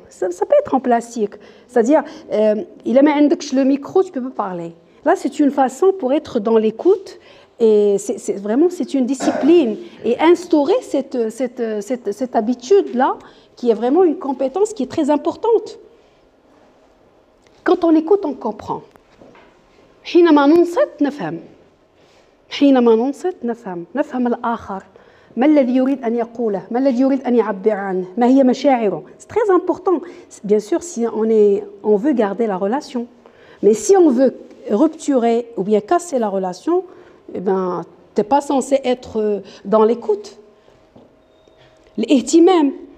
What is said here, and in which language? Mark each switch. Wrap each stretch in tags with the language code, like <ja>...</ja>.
<fr>Ça peut être en plastique. C'est-à-dire, il a mis le micro, tu peux pas parler. Là, c'est une façon pour être dans l'écoute. Et c'est une discipline. Et instaurer cette habitude-là, qui est vraiment une compétence qui est très importante. Quand on écoute, on comprend.</fr> <ar>حينما ننصت نفهم حينما ننصت نفهم الآخر ما الذي يريد أن يقوله ما الذي يريد أن يعبر عنه ما هي مشاعره.</ar> <fr>C'est très important. Bien sûr, si on veut garder la relation. Mais si on veut rupturer ou bien casser la relation, eh ben, tu n'es pas censé être dans l'écoute. L'ihtimam.</fr>